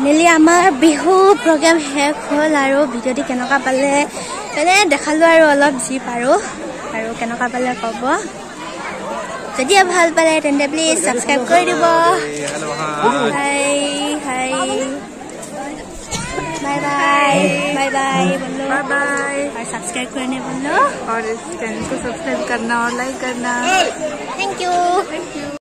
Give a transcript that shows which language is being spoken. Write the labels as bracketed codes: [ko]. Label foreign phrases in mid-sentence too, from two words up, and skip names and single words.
[as] এতিয়া আমাৰ বিহু প্ৰগ্ৰাম শেষ হ'ল আৰু ভিডিঅ'টি কেনেকুৱা পালে মানে দেখালো আৰু অলপ যি পাৰো আৰু কেনেকুৱা পালে ক'ব যদি ভাল পালে তেন্তে প্লিজ সাবস্ক্রাইব কৰি দিব [en] hi hi bye bye bye bye [as] बोलो [en] bye bye [hi] और सब्सक्राइब करने बोलो और इस चैनल को सब्सक्राइब करना और लाइक करना [en] thank you